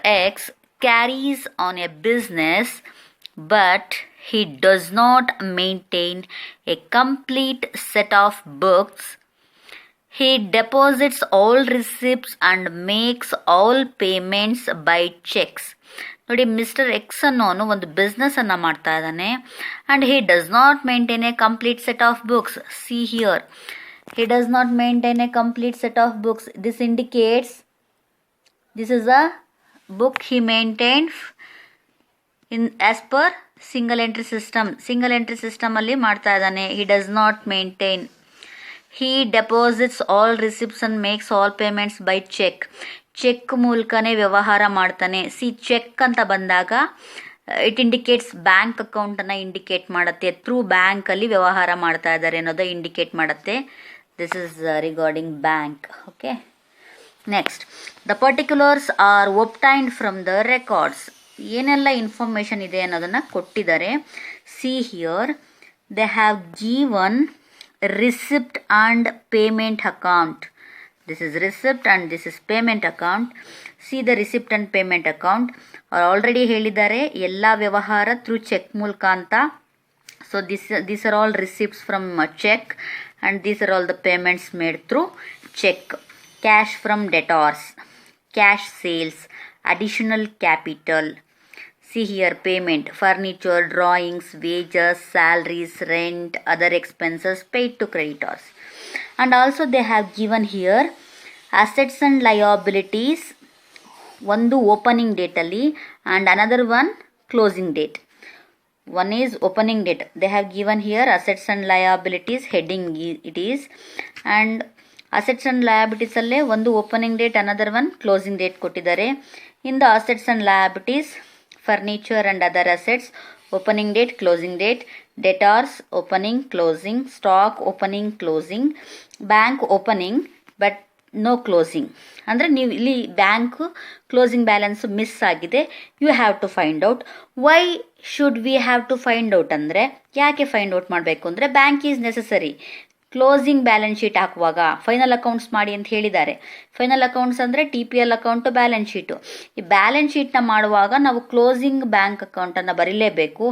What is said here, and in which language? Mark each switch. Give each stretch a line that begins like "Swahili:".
English: X carries on a business but he does not maintain a complete set of books. He deposits all receipts and makes all payments by checks.
Kannada: ನೋಡಿ, mister X ಅನ್ನೋನು ಒಂದು business ಅನ್ನ ಮಾಡ್ತಾ ಇದ್ದಾನೆ.
English: And he does not maintain a complete set of books. See here, he does not maintain a complete set of books. This indicates this is a book he maintain in as per single entry system.
Kannada: Single entry system ಅಲ್ಲಿ ಮಾಡ್ತಾ ಇದ್ದಾನೆ.
English: He does not maintain. He deposits all receipts and makes all payments by cheque.
Kannada: Check ಮೂಲಕನೇ ವ್ಯವಹಾರ ಮಾಡ್ತಾನೆ. C, check ಅಂತ ಬಂದಾಗ
English: it indicates
Kannada: bank ಅಕೌಂಟನ್ನು indicate ಮಾಡುತ್ತೆ. ಥ್ರೂ ಬ್ಯಾಂಕಲ್ಲಿ ವ್ಯವಹಾರ ಮಾಡ್ತಾ ಇದ್ದಾರೆ ಅನ್ನೋದು ಇಂಡಿಕೇಟ್ ಮಾಡುತ್ತೆ.
English: This is regarding bank. Okay, next, the particulars are obtained from the records.
Kannada: ಏನೆಲ್ಲ ಇನ್ಫಾರ್ಮೇಷನ್ ಇದೆ ಅನ್ನೋದನ್ನು ಕೊಟ್ಟಿದ್ದಾರೆ.
English: See here, they have given receipt and payment account. This is receipt and this is payment account. See the receipt and payment account.
Kannada: Already ಹೇಳಿದ್ದಾರೆ ಎಲ್ಲ ವ್ಯವಹಾರ through check ಮೂಲಕ ಅಂತ.
English: So these are all receipts from check and these are all the payments made through check. Cash from debtors, cash sales, additional capital. See here, payment, furniture, drawings, wages, salaries, rent, other expenses paid to creditors. And also they have given here assets and liabilities,
Kannada: ಒಂದು opening ಡೇಟಲ್ಲಿ
English: and another one closing date. One is opening date. They have given here assets and liabilities heading it is, and assets and liabilities
Kannada: ಅಲ್ಲೇ ಒಂದು opening date,
English: another one closing date
Kannada: ಕೊಟ್ಟಿದ್ದಾರೆ.
English: In the assets and liabilities, furniture and other assets, opening date, closing date, debtors opening, closing, stock opening, closing, bank opening but no closing.
Kannada: ಅಂದರೆ ನೀವು ಇಲ್ಲಿ bank closing balance miss ಆಗಿದೆ.
English: You have to find out. Why should we have to find out
Kannada: ಅಂದರೆ, ಯಾಕೆ find out ಮಾಡಬೇಕು ಅಂದರೆ,
English: Bank is necessary.
Kannada: Closing balance sheet ಹಾಕುವಾಗ final accounts ಮಾಡಿ ಅಂತ ಹೇಳಿದ್ದಾರೆ. ಫೈನಲ್ ಅಕೌಂಟ್ಸ್ ಅಂದರೆ TPL ಅಕೌಂಟು, ಬ್ಯಾಲೆನ್ಸ್ ಶೀಟು. ಈ ಬ್ಯಾಲೆನ್ಸ್ ಶೀಟ್ನ ಮಾಡುವಾಗ ನಾವು ಕ್ಲೋಸಿಂಗ್ ಬ್ಯಾಂಕ್ ಅಕೌಂಟನ್ನು ಬರೀಲೇಬೇಕು.